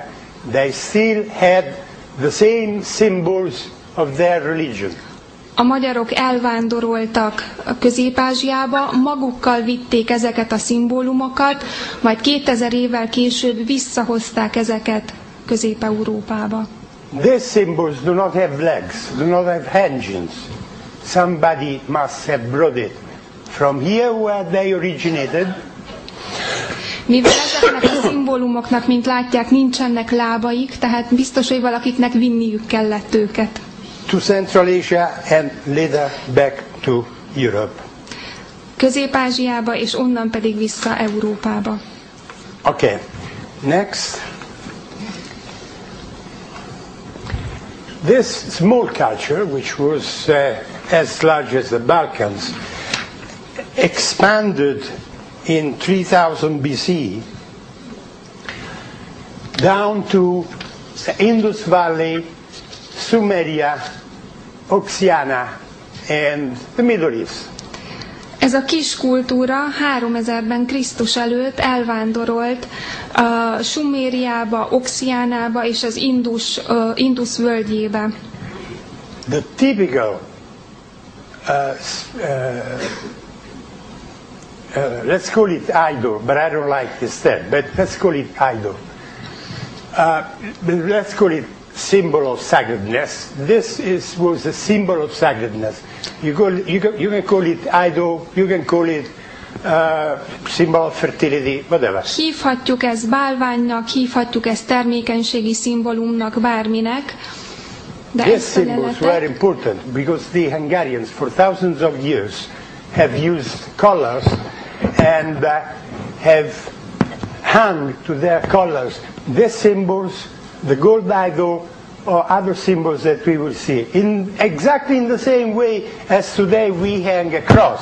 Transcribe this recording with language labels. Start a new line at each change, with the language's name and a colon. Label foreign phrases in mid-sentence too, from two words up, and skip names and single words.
English: They still had the same symbols of their religion.
Hungarian: A magyarok elvándoroltak a Közép-Ázsiába, magukkal vitték ezeket a szimbólumokat, majd 2000 évvel később visszahozták ezeket Közép-Európába.
English: These symbols do not have legs, do not have engines. Somebody must have brought it from here where they originated.
Hungarian: Mivel ezeknek a szimbólumoknak, mint látják, nincsenek lábaik, tehát biztos, hogy valakiknek vinniük kellett őket.
English: To Central Asia and later back to Europe.
Hungarian: Közép-Ázsiába, és onnan pedig vissza Európába.
English: Okay, next. This small culture, which was as large as the Balkans, expanded in 3000 BC down to the Indus Valley, Sumeria, Oxiana and the Middle East.
Hungarian: Ez a kis kultúra 3000-ben Krisztus előtt elvándorolt a Sumériába, Oxiánába és az Indus völgyébe.
English: The typical, let's call it idol, but I don't like this term, but let's call it idol. Let's call it symbol of sacredness. This was a symbol of sacredness. You can call it idol, you can call it symbol of fertility, whatever.
Hungarian: Hívhatjuk ezt bálványnak, hívhatjuk ezt termékenységi szimbólumnak, bárminek. De
English: These symbols were important because the Hungarians for thousands of years have used colors and have hung to their colors these symbols, the gold idol, or other symbols that we will see, exactly in the same way as today we hang a cross.